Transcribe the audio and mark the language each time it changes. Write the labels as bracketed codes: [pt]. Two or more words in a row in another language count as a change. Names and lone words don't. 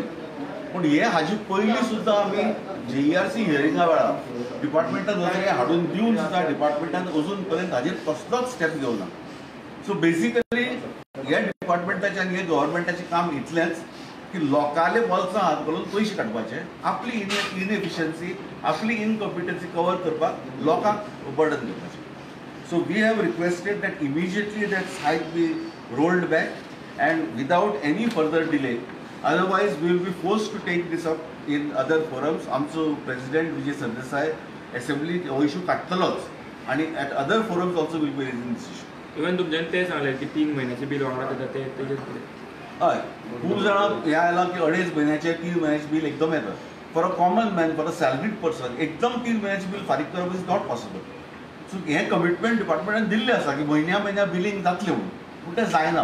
[kok] पूण हे हाजे पयलीं सुद्दां आमी JERC हियरिंगा वेळार डिपार्टमेंटान हे हाडून दिवन सुद्दां डिपार्टमेंटान अजून पर्यंत हाजेर कसलोच स्टेप घेवना. [en] so basically [kok] हे डिपार्टमेंटाचें आनी हे गव्हर्मेंटाचें काम इतलेंच की लोकांले बोल्सां हात घालून पयशे काडपाचे, आपली इनएफिशियन्सी आपली इनकॉम्पिटन्सी कवर करपाक लोकांक बर्डन दिवपाचें. [en] So we have requested that immediately that hike be rolled back and without any further delay. Otherwise, we will be forced to take this up in other forums. [kok] आमचो President Vijay Sardesai Assembly हो issue काडटलोच आणि [en] at other forums also will be raising this issue. [kok] इवन तुमच्यान ते सांगले की 3 महिन्याचे बिल वांगडा येता ते तेजेर कितें? हय, खूब जाणां हे आयलां की 2.5 म्हयन्याचे 3 म्हयन्याचे बिल एकदम येता. [en] for a common man, for a salaried person [kok] एकदम 3 म्हयन्याचे बिल फारीक करप [en] is not possible. [kok] सो हे कमिटमेंट डिपार्टमेंटान दिल्ले आसा की म्हयन्या बिलींग जातलें म्हणून, पूण तें जायना.